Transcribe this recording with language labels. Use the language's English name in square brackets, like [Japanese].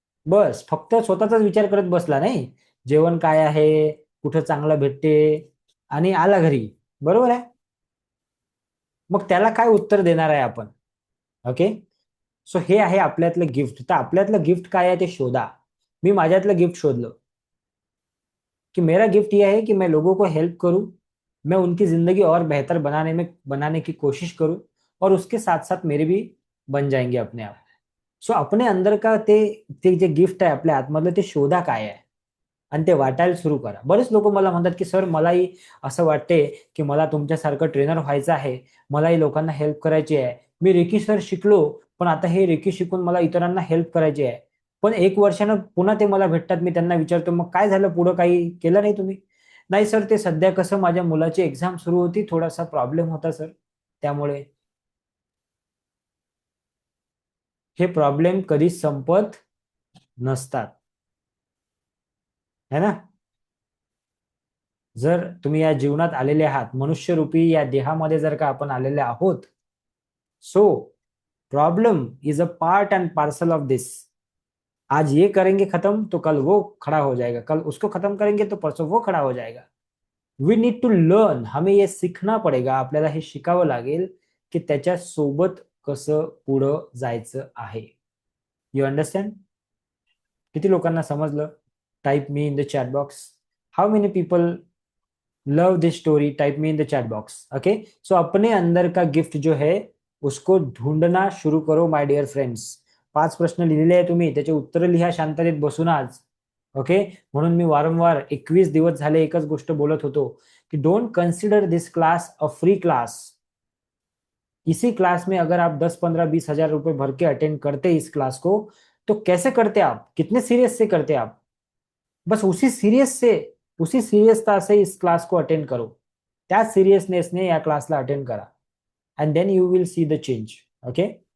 [Marathi] बस फक्त स्वतःचाच विचार करत बसला नाही. जेवण काय आहे, कुठं चांगलं भेटते, आणि आला घरी. बरोबर आहे. मग त्याला काय उत्तर देणार आहे आपण? ओके. सो हे आहे आपल्यातलं गिफ्ट. तर आपल्यातलं गिफ्ट काय आहे ते शोधा. मी माझ्यातलं गिफ्ट शोधलं, [Hindi] कि मेरा गिफ्ट ये है कि मैं लोगों को हेल्प करूं, मैं उनकी जिंदगी और बेहतर बनाने की कोशिश करूं, और उसके साथ साथ मेरे भी बन जाएंगे अपने आप. [Marathi] सो [Hindi] अपने अंदर का [Marathi] ते ते जे गिफ्ट आहे आपल्या आतमधलं, ते शोधा काय आहे, आणि ते वाटायला सुरू करा. बरेच लोक मला म्हणतात की सर, मलाही असं वाटते की मला तुमच्यासारखं ट्रेनर व्हायचं आहे, मलाही लोकांना हेल्प करायची आहे. मी रेकी सर शिकलो, पण आता हे रेकी शिकून मला इतरांना हेल्प करायची आहे. पण 1 वर्षानं पुन्हा ते मला भेटतात, मी त्यांना विचारतो मग काय झालं, पुढं काही केलं नाही तुम्ही? नाही सर, ते सध्या कसं माझ्या मुलाची एक्झाम सुरू होती, थोडासा प्रॉब्लेम होता सर, त्यामुळे. हे प्रॉब्लेम कधीच संपत नसतात, है ना? जर तुम्ही या जीवनात आलेले आहात, मनुष्यरूपी या देहामध्ये जर का आपण आलेले आहोत, so [English] Problem is a part and parcel of this. [Hindi] आज ये करेंगे खत्म तो कल वो खड़ा हो जाएगा, कल उसको खत्म करेंगे तो परसों वो खड़ा हो जाएगा. [English] We need to learn. [Hindi] हमें ये सीखना पडेगा, [Marathi] आपल्याला हे शिकावं लागेल की त्याच्या सोबत कसं पुढं जायचं आहे. [English] You understand? [Marathi] किती लोकांना समजलं? [English] Type me in the chat box. How many people love this story? Type me in the chat box. Okay. [Hindi] सो अपने अंदर का गिफ्ट जो है, उसको ढूंढना शुरू करो [English] My dear friends. [Marathi] 5 प्रश्न लिहिलेले आहे तुम्ही, त्याचे उत्तर लिहा शांततेत बसून आज. ओके. म्हणून मी वारंवार 21 दिवस झाले एकच गोष्ट बोलत होतो, की [English] Don't consider this class a free class. [Hindi] इसी क्लास में अगर आप 10, 15, 20 हजार रुपए भर के अटेंड करते इस क्लास को, तो कैसे करते आप, कितने सीरियस से करते आप? बस उसी सिरियसता से इस क्लास को अटेंड करो. [Marathi] त्या सिरियसनेसने या क्लासला अटेंड करा, [English] And then you will see the change. [Marathi] Okay.